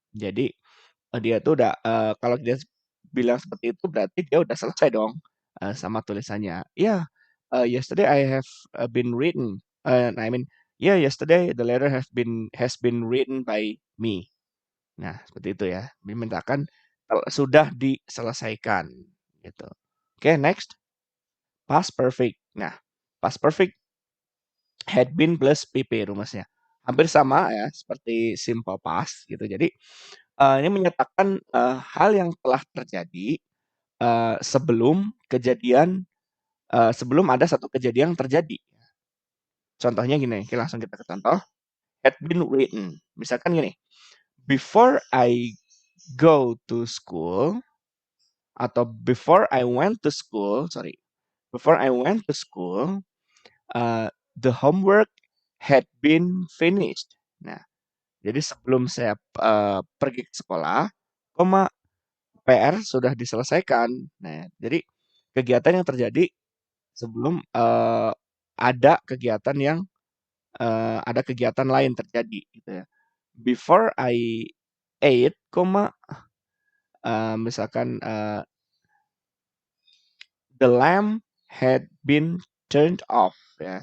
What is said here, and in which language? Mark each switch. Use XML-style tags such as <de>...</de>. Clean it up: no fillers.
<id>Jadi dia tuh udah kalau dia bilang seperti itu berarti dia udah selesai dong sama tulisannya.</id> <en>Yeah, yesterday I have been written. I mean, yeah, yesterday the letter has been written by me.</en> <id>Nah, seperti itu ya. Dimintakan sudah diselesaikan gitu. Oke, next. Past perfect.</id> <en>Nah, past perfect had been plus PP rumusnya.</en> <id>Hampir sama ya seperti simple past gitu. Jadi ini menyatakan hal yang telah terjadi sebelum sebelum ada satu kejadian yang terjadi. Contohnya gini, oke, langsung kita ke contoh.</id> <en>Had been written.</en> <id>Misalkan gini,</id> <en>before I go to school atau before I went to school, the homework had been finished.</en> <id>Nah, jadi sebelum saya pergi ke sekolah, PR sudah diselesaikan. Nah, jadi kegiatan yang terjadi sebelum ada kegiatan lain terjadi gitu ya.</id> <en>Before I ate,</en> <id>misalkan</id> <en>the lamp had been turned off ya.</en>